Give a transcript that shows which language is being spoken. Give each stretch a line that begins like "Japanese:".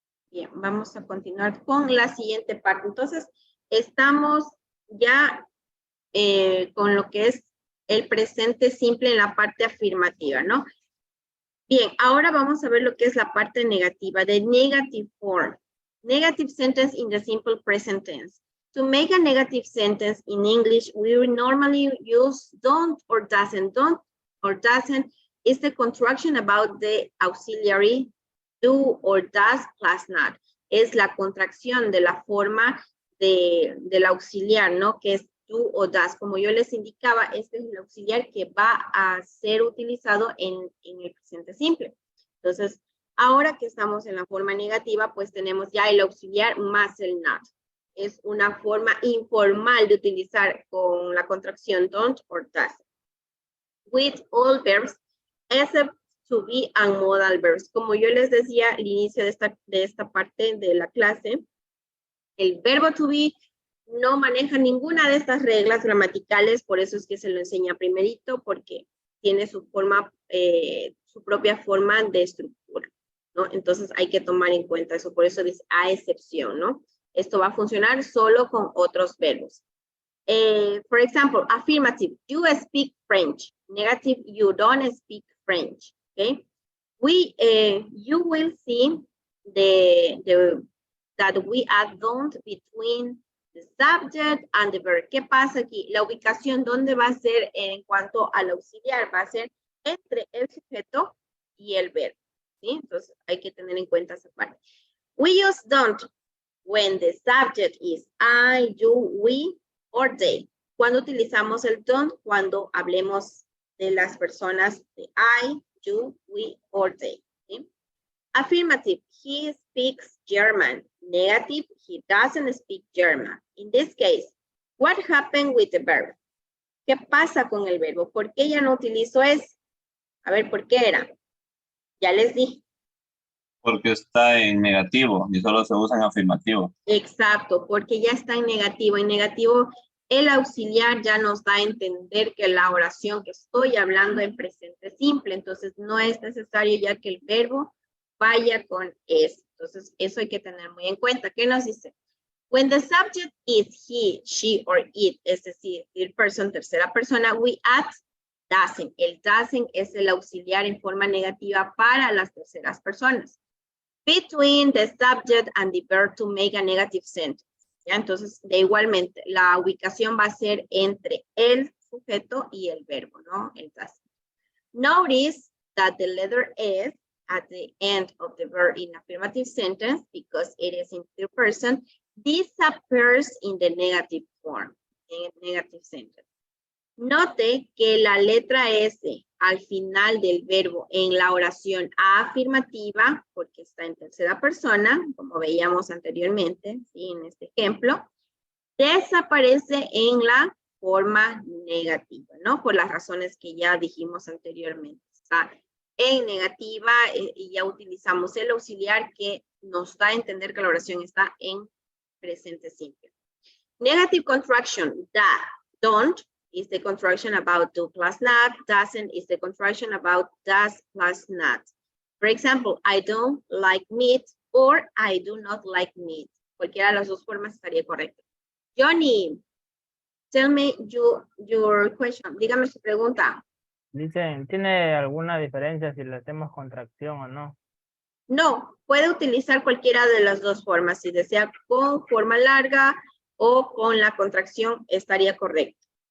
Spanish: Bien, vamos a continuar con la siguiente parte. Entonces, estamos ya con lo que es el presente simple en la parte afirmativa, ¿no? Bien, ahora vamos a ver lo que es la parte negativa, de negative form.
English: Negative sentence in the simple present tense. To make a negative sentence in English, we will normally use don't or doesn't. Don't or doesn't is the contraction about the auxiliary do or does plus not.
Spanish: Es la contracción de la forma del auxiliar, ¿no? Que es do o does. Como yo les indicaba, este es el auxiliar que va a ser utilizado en el presente simple. Entonces, ahora que estamos en la forma negativa, pues tenemos ya el auxiliar más el not. Es una forma informal de utilizar con la contracción don't or does.
English: With all verbs, except to be and modal verbs.
Spanish: Como yo les decía al inicio de esta parte de la clase, el verbo to be no maneja ninguna de estas reglas gramaticales, por eso es que se lo enseña primerito, porque tiene su forma, su propia forma de estructura, ¿no? Entonces hay que tomar en cuenta eso, por eso dice a excepción, ¿no? Esto va a funcionar solo con otros verbos.
English: For example, affirmative, you speak French. Negative, you don't speak French, okay? You will see that we add don't between the subject and the verb.
Spanish: ¿Qué pasa aquí? La ubicación, ¿dónde va a ser en cuanto al auxiliar? Va a ser entre el sujeto y el verbo, ¿sí? Entonces hay que tener en cuenta esa parte.
English: We use don't when the subject is I, you, we, or they.
Spanish: Cuando utilizamos el don't, cuando hablemos de las personas de I, you, we, or they. ¿Sí?
English: Affirmative, he speaks German. Negative, he doesn't speak German. In this case, what happened with the verb?
Spanish: ¿Qué pasa con el verbo? ¿Por qué ya no utilizo es? A ver, ¿por qué era? Ya les dije. Porque está en negativo y solo se usa en afirmativo. Exacto, porque ya está en negativo. En negativo el auxiliar ya nos da a entender que la oración que estoy hablando en presente simple, entonces no es necesario ya que el verbo vaya con es. Entonces eso hay que tener muy en cuenta. ¿Qué nos dice?
English: When the subject is he, she, or it,
Spanish: es decir, third person, tercera persona,
English: we add doesn't.
Spanish: El doesn't es el auxiliar en forma negativa para las terceras personas.
English: Between the subject and the verb to make a negative sentence.
Spanish: ¿Ya? Entonces, de igualmente, la ubicación va a ser entre el sujeto y el verbo, ¿no? El doesn't.
English: Notice that the letter S at the end of the verb in affirmative sentence, because it is in third person, disappears in the negative form,
Spanish: en el
English: negative sentence.
Spanish: Note que la letra S al final del verbo en la oración afirmativa, porque está en tercera persona, como veíamos anteriormente, ¿sí? En este ejemplo, desaparece en la forma negativa, ¿no? Por las razones que ya dijimos anteriormente. Está en negativa y ya utilizamos el auxiliar que nos da a entender que la oración está en presente simple.
English: Negative contraction, that, don't, is the contraction about do plus not. Doesn't is the contraction about does plus not. For example, I don't like meat or I do not like meat.
Spanish: Cualquiera de las dos formas estaría correcto.
English: Johnny, tell me your question.
Spanish: Dígame su pregunta. Dicen, ¿tiene alguna diferencia si le hacemos contracción o no? No, puede utilizar cualquiera de las dos formas. Si desea con forma larga o con la contracción, estaría correcto.